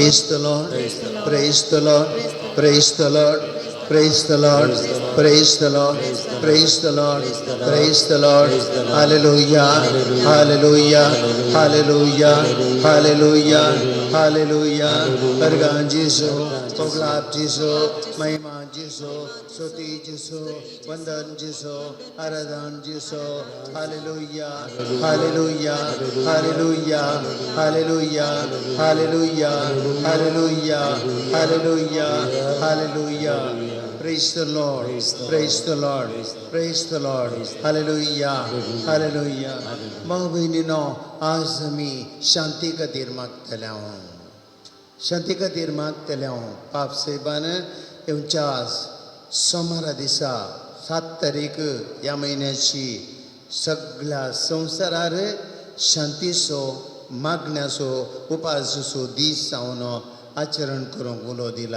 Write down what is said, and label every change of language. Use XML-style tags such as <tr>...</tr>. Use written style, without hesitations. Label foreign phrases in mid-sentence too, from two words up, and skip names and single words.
<en>Praise the Lord. Praise the Lord. Praise the Lord. Praise the Lord. Praise the Lord. Praise the Lord. Praise the Lord. Hallelujah. Hallelujah. Hallelujah. Hallelujah. Hallelujah.</en> <kok>Bergan Jisu, Poglap Jisu, Mahima Jisu, Suti Jisu, Vandan Jisu, Aradan Jisu.</kok> <en>Hallelujah. Hallelujah. Hallelujah. Hallelujah. Hallelujah. Hallelujah. Hallelujah. Hallelujah. Praise the Lord. Praise the Lord. Praise the Lord. Hallelujah. Hallelujah.</en> <kok>भाऊ बहिणींनो, आज आम्ही शांती खातीर मागतले शांती खातीर मागतले पाप साहेबान येवच्या सोमारा दिसा 7 तारीख या महिन्याची सगळ्या संवसारार शांतीचो मागण्याचो उपासाचो दीस जावन आचरण करूंक उलो दिला.</kok>